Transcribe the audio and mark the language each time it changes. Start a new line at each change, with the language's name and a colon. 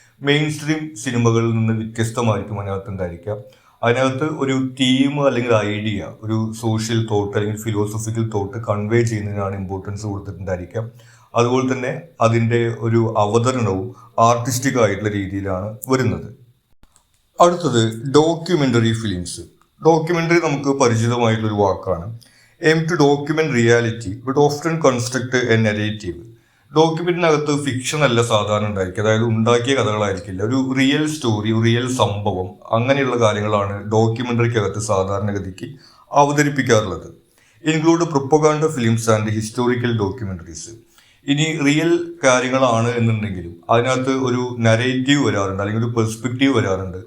Malayalam: Main stream സിനിമകളിൽ നിന്ന് വ്യത്യസ്തമായിരിക്കും അതിനകത്ത് ഉണ്ടായിരിക്കുക. അതിനകത്ത് ഒരു തീം അല്ലെങ്കിൽ ഐഡിയ, ഒരു സോഷ്യൽ തോട്ട് അല്ലെങ്കിൽ ഫിലോസഫിക്കൽ തോട്ട് കൺവേ ചെയ്യുന്നതിനാണ് ഇമ്പോർട്ടൻസ് കൊടുത്തിട്ടുണ്ടായിരിക്കുക. അതുപോലെ തന്നെ അതിൻ്റെ ഒരു അവതരണവും ആർട്ടിസ്റ്റിക് ആയിട്ടുള്ള രീതിയിലാണ് വരുന്നത്. അടുത്തത് ഡോക്യുമെൻ്ററി ഫിലിംസ്. ഡോക്യുമെൻ്ററി നമുക്ക് പരിചിതമായിട്ടുള്ളൊരു വാക്കാണ്.
English: Aim to document reality but often construct a narrative.
Malayalam: ഡോക്യുമെന്റിനകത്ത് fiction അല്ല സാധാരണ ഉണ്ടായിരിക്കും, അതായത് ഉണ്ടാക്കിയ കഥകളായിരിക്കില്ല. ഒരു റിയൽ സ്റ്റോറി, റിയൽ സംഭവം, അങ്ങനെയുള്ള കാര്യങ്ങളാണ് ഡോക്യുമെന്ററിക്കകത്ത് സാധാരണഗതിക്ക് അവതരിപ്പിക്കാറുള്ളത്.
English: Include propaganda films and historical documentaries.
Malayalam: ഇനി റിയൽ കാര്യങ്ങളാണ് എന്നുണ്ടെങ്കിലും അതിനകത്ത് ഒരു നരേറ്റീവ് വരാറുണ്ട്, അല്ലെങ്കിൽ ഒരു പെർസ്പെക്റ്റീവ് വരാറുണ്ട്.